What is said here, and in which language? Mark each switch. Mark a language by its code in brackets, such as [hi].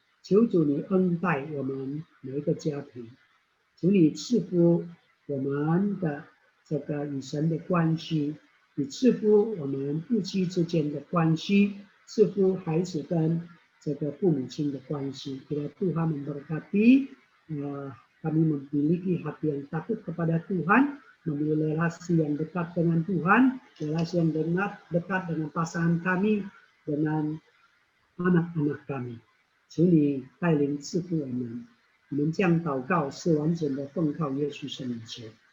[zh] 求主你恩待我们每一个家庭，求你赐福我们的这个与神的关系，你赐福我们夫妻之间的关系，赐福孩子跟这个父母亲的关系。 [id] Kiranya Tuhan memberkati kami memiliki hati yang takut kepada Tuhan, memiliki relasi yang dekat dengan Tuhan, relasi yang dekat dengan pasangan kami, dengan anak-anak kami。 [zh] 求你带领赐福我们，我们将祷告是完整的奉靠耶稣圣名求。